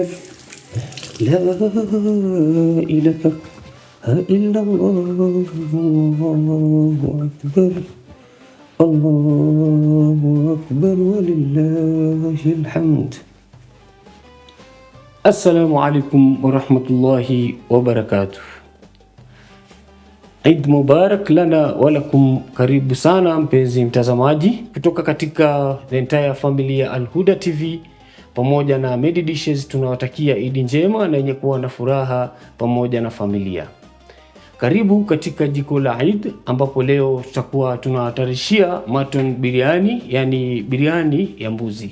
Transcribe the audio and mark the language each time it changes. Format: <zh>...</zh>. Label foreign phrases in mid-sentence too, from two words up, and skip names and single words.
<ar>لا إله إلا الله الله أكبر الله أكبر ولله الحمد. السلام عليكم ورحمة الله وبركاته. عيد مبارك لنا ولكم.</ar> <sw>Karibu sana mpenzi mtazamaji kutoka katika</sw> <en>the entire family</en> <sw>ya Al Huda TV pamoja na Medi Dishes. Tunawatakia Eid njema na yenye kuwa na furaha pamoja na familia. Karibu katika jiko la Eid ambapo leo tutakuwa tunawatarishia</sw> <en>mutton biryani,</en> <sw>yani biryani ya mbuzi.</sw>